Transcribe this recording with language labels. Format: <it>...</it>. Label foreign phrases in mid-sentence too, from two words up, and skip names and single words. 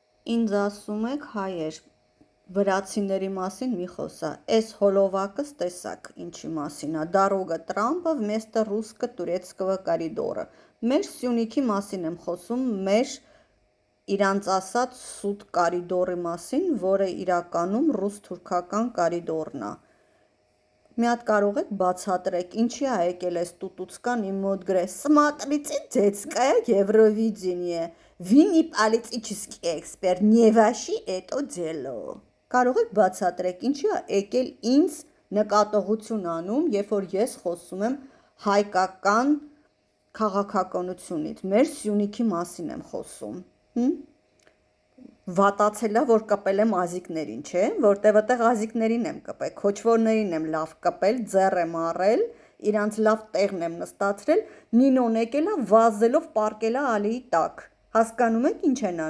<hy>ինձ ասում եք հայեր, վրացիների մասին մի խոսա, էս հոլովակս տեսակ ինչի մասին ա, Դարոգա Տրամպը</hy> <ru>вместо русско-турецкого коридора,</ru> <hy>մեր Սյունիքի մասին եմ խոսում, մեր իրանց ասած սուտ կարիդորի մասին, որը իրականում ռուս-թուրքական կարիդորն ա, մի հատ կարող եք բացատրեք, ինչի ա եկել էս տուտուցկան իմ մոտ գրես,</hy> <ru>смотрите, детское Евровидение, вы не политический эксперт, не ваши это дело,</ru> <hy>կարող եք բացատրեք, ինչի ա եկել ինձ նկատողություն անում, երբ որ ես խոսում եմ հայկական քաղաքականությունից, մեր Սյունիքի մասին եմ խոսում, վատացել ա, որ կպել եմ ազիկներին, չէ, որտև այդտեղ ազիկներին եմ կպել, քոչվորներին եմ լավ կպել, ձեռ եմ առել, իրանց լավ տեղն եմ նստացրել, Նինոն եկել ա վազելով պառկել ա ալիի տակ, հասկանում եք ինչ են</hy>